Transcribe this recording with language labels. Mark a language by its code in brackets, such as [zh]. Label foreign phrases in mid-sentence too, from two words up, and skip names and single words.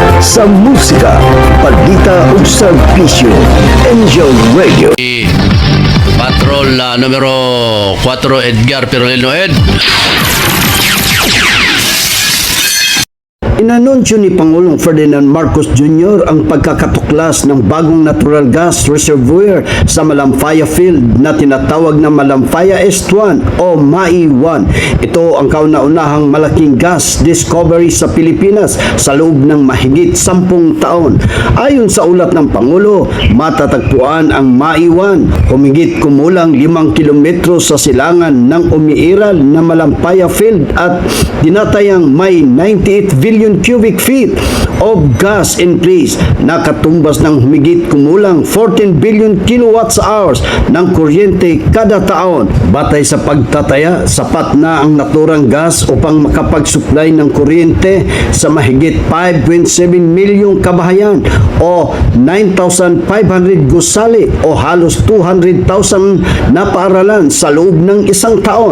[ceb] sa musika, balita ug serbisyo. Angel Radio. [tl] Patrol numero 4 Edgar Perolino Ed. Inanunsyo ni Pangulong Ferdinand Marcos Jr. ang pagkakatuklas ng bagong [en] natural gas reservoir [tl] sa Malampaya Field na tinatawag na Malampaya S1 o MAI-1. Ito ang kauna-unahang malaking [en] gas discovery [tl] sa Pilipinas sa loob ng mahigit 10 taon. Ayon sa ulat ng Pangulo, matatagpuan ang MAI-1 humigit kumulang 5 kilometro sa silangan ng umiiral na Malampaya Field at dinatayang may 98 [en] billion cubic feet of gas in place [tl] na katumbas ng humigit kumulang 14 [en] billion kilowatts hours [tl] ng kuryente kada taon. Batay sa pagtataya, sapat na ang naturang gas upang makapag-supply ng kuryente sa mahigit 5.7 milyong kabahayan o 9,500 gusali o halos 200,000 na paaralan sa loob ng isang taon.